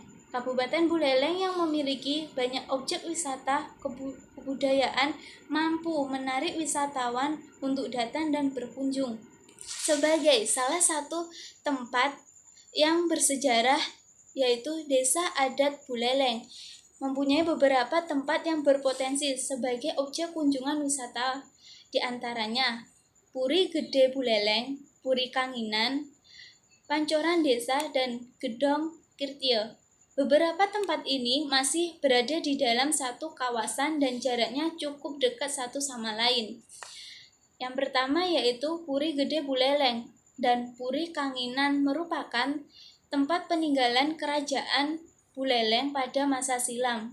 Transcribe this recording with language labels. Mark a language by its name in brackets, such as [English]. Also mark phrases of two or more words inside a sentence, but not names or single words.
[Indonesian] Kabupaten Buleleng yang memiliki banyak objek wisata kebudayaan mampu menarik wisatawan untuk datang dan berkunjung. Sebagai salah satu tempat yang bersejarah yaitu Desa Adat Buleleng mempunyai beberapa tempat yang berpotensi sebagai objek kunjungan wisata, di antaranya Puri Gede Buleleng, Puri Kanginan, Pancoran Desa, dan Gedong Kirtio. Beberapa tempat ini masih berada di dalam satu kawasan dan jaraknya cukup dekat satu sama lain. Yang pertama yaitu Puri Gede Buleleng dan Puri Kanginan merupakan tempat peninggalan kerajaan Buleleng pada masa silam.